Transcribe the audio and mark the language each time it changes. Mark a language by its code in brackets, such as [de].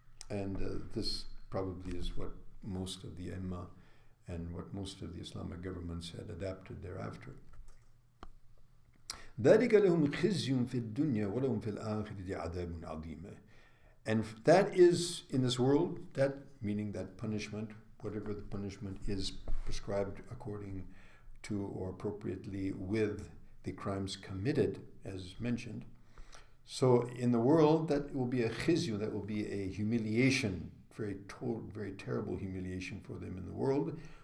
[en] And this probably is what most of the Imma and what most of the Islamic governments had adapted thereafter. [ar] ذلك لهم خزي في الدنيا ولهم في الآخرة عذاب عظيم. [en] And that is in this world, that meaning that punishment, whatever the punishment is prescribed according to or appropriately with the crimes committed, as mentioned. So in the world, that will be a khizyu, that will be a humiliation, very terrible humiliation for them in the world.